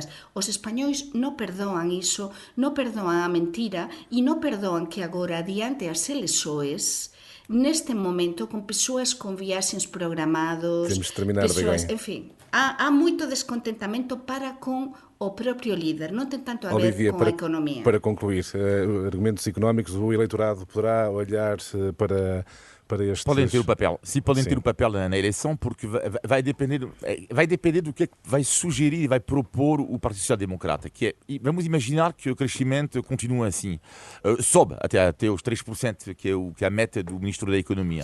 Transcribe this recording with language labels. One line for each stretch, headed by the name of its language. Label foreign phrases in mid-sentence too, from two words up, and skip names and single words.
Galician: Os españois non perdoan iso, non perdoan a mentira e non perdoan que agora, adiante as elexoes, neste momento, con persoas con viaxes programados,
Portuguese: temos de terminar,
Galician: persoas, en fin, há moito descontentamento para con o propio líder, non ten tanto a ver
Portuguese: Olivia,
Galician: com a economia.
Portuguese: para concluir, argumentos económicos, o eleitorado poderá olhar para estes... Podem ter o papel. Sim, podem ter o papel na eleição, porque vai depender do que é que vai sugerir e vai propor o Partido Social Democrata. Que é, vamos imaginar que o crescimento continua assim, sobe até os 3%, que é a meta do Ministro da Economia.